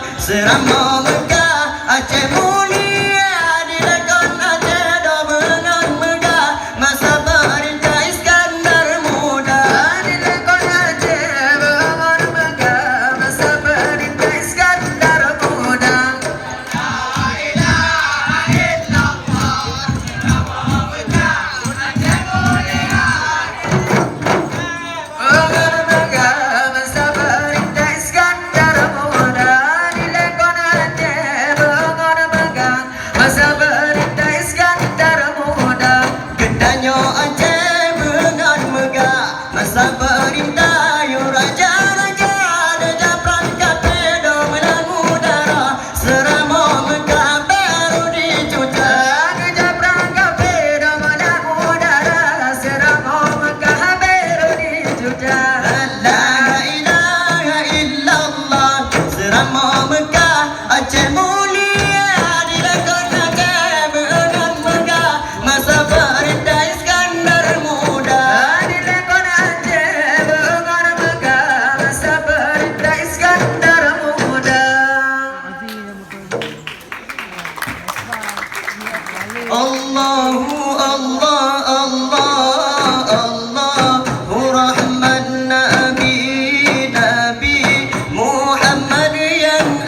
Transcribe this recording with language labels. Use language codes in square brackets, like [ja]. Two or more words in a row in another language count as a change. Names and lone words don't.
[ace] Serama Mekah Aceh mulia dilakon Aceh dobengan megah masa perintah Iskandar muda dilakon Aceh dobengan megah masa perintah Iskandar muda. [ar] لا إله إلا الله [ace] serama Mekah Aceh mulia dobengan megah masa perintah Iskandar muda dilakon Aceh dobengan megah masa perintah Iskandar muda. Kedanyo Aceh bengan megah masa perintah yo raja-raja deja perangkat pedo melang udara serama Mekah baru dicuca deja perangkat pedo melang udara serama Mekah baru dicuca. [ar] لا إله إلا الله [ace] serama Mekah Aceh mulia dilakon Aceh bengan megah masa perintah Iskandar muda dilakon Aceh bengan megah masa perintah Iskandar muda. [ar] الله الله الله الله رحمن نبي نبي محمد yang